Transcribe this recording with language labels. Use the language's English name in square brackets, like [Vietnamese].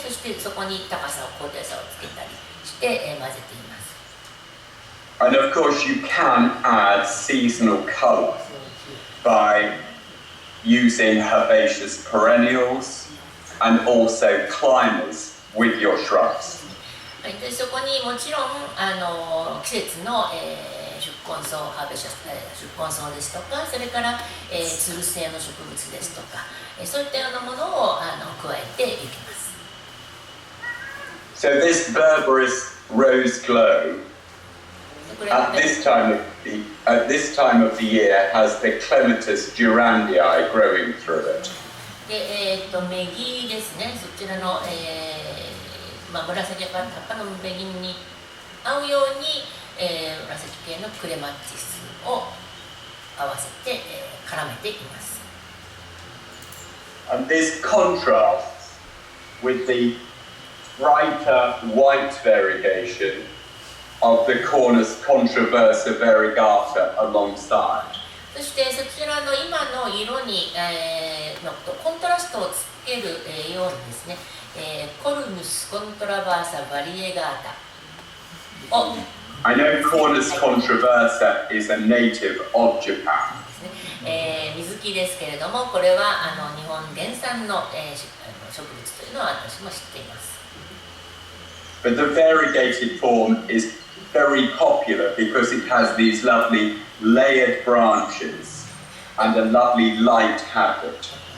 [Japanese] そしてそこに高さ高低差をつけたりして、混ぜています。 [English] And of course you can add seasonal color by using herbaceous perennials and also climbers with your shrubs. [Japanese] でそこにもちろん季節の、宿根草ハーベシャス宿根草ですとか、それから、つる性の植物ですとか、そういったようなものを加えていきます。 [English] So this berberis rose glow at this time of the year has the clematis durandii growing through it. [Japanese] でメギですね。そちらの、紫葉っぱのメギに合うように、紫系のクレマチスを合わせて、絡めています。 [English] And this contrasts with the brighter white variegation of the Cornus controversa variegata alongside. [Japanese] そしてそちらの今の色に、コントラストをつける、ようにですね、コルヌスコントラバーサバリエガータを [English] I know Cornus controversa is a native of Japan. [Japanese] 水木ですけれども、これは日本原産の、植物というのは私も知っています。 [English] But the variegated form is very popular because it has these lovely layered branches and a lovely light habit.